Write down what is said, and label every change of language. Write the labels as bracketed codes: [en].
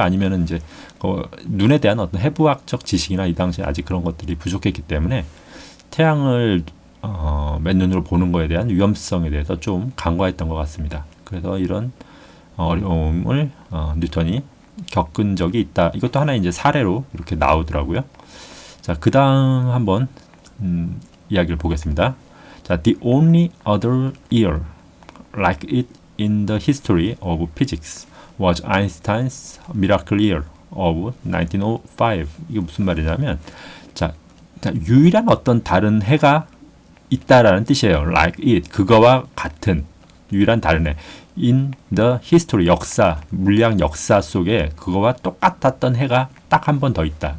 [ko] 아니면은 이제 눈에 대한 어떤 해부학적 지식이나 이 당시에 아직 그런 것들이 부족했기 때문에 태양을 맨눈으로 보는 거에 대한 위험성에 대해서 좀 간과했던 것 같습니다. 그래서 이런 어려움을 뉴턴이 겪은 적이 있다. 이것도 하나의 이제 사례로 이렇게 나오더라고요. 자, 그 다음 한번 이야기를 보겠습니다. [en] 자, the only other year like it in the history of physics was Einstein's miracle year of 1905. [ko] 이게 무슨 말이냐면, 자, 유일한 어떤 다른 해가 있다라는 뜻이에요. like it, 그거와 같은 유일한 다른 해. in the history, 역사, 물리학 역사 속에 그거와 똑같았던 해가 딱 한 번 더 있다.